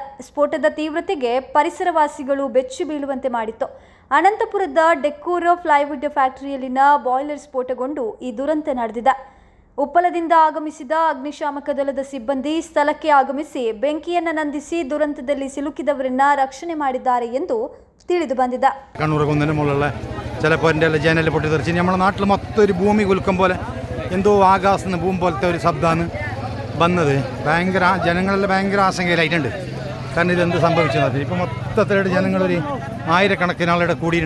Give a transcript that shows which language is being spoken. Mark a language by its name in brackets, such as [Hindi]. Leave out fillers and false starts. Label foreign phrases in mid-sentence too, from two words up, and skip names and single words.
[Kannada] ಸ್ಫೋಟದ ತೀವ್ರತೆಗೆ ಪರಿಸರವಾಸಿಗಳು ಬೆಚ್ಚಿ ಬೀಳುವಂತೆ ಮಾಡಿತ್ತು. ಅನಂತಪುರದ ಡೆಕ್ಕೂರ್ ಪ್ಲೈವುಡ್ ಫ್ಯಾಕ್ಟರಿಯಲ್ಲಿನ ಬಾಯ್ಲರ್ ಸ್ಫೋಟಗೊಂಡು ಈ ದುರಂತ ನಡೆದಿದೆ. ಉಪ್ಪಳದಿಂದ ಆಗಮಿಸಿದ ಅಗ್ನಿಶಾಮಕ ದಳದ ಸಿಬ್ಬಂದಿ ಸ್ಥಳಕ್ಕೆ ಆಗಮಿಸಿ ಬೆಂಕಿಯನ್ನು ನಂದಿಸಿ ದುರಂತದಲ್ಲಿ ಸಿಲುಕಿದವರನ್ನ ರಕ್ಷಣೆ ಮಾಡಿದ್ದಾರೆ ಎಂದು ತಿಳಿದು ಬಂದಿದೆ. [Malayalam] കണ്ണൂർകുന്നതിന് മുകളിലുള്ള ചിലപ്പോൾ എൻ്റെ ജനൽ പൊട്ടിത്തെറിച്ച് നമ്മുടെ നാട്ടിൽ മൊത്തം ഒരു ഭൂമി കുലുക്കം പോലെ എന്തോ ആകാശത്ത് ഭൂമി പോലത്തെ ഒരു ശബ്ദമാണ് വന്നത്. ഭയങ്കര ജനങ്ങളെല്ലാം ഭയങ്കര ആശങ്കയിലായിട്ടുണ്ട്. കാരണം ഇതെന്ത് സംഭവിച്ചത് ഇപ്പോൾ മൊത്തത്തിലായിട്ട് ജനങ്ങളൊരു ആയിരക്കണക്കിന് ആളുടെ കൂടിയിട്ടുണ്ട്.